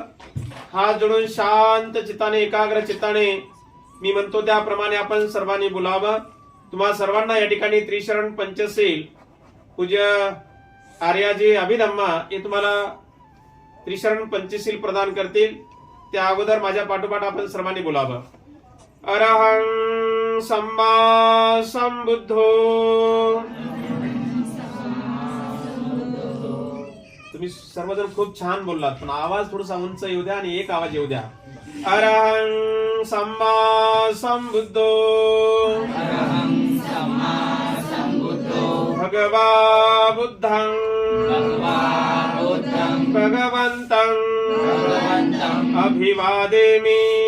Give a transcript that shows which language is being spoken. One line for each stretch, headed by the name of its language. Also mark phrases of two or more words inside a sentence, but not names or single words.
Marathi: हात जोडून शांत चित्ताने, एकाग्र चित्ताने मी म्हणतो त्याप्रमाणे आपण सर्वांनी बोलावं. तुम्हा सर्वांना या ठिकाणी त्रिशरण पंचशील पूज्य आर्याजी अभिधम्मा हे तुम्हाला त्रिशरण पंचशील प्रदान करतील. त्या अगोदर माझ्या पाठोपाठ आपण सर्वांनी बोलावं.
Pali: अरहं सम्मा संबुद्धो.
Marathi: तुम्ही सर्वजण खूप छान बोललात पण आवाज थोडासा उंच येऊ द्या आणि एक आवाज येऊ द्या.
Pali: अरहं सम्मा संबुद्धो. भगवा बुद्धं भगवन्तं अभिवादेमि.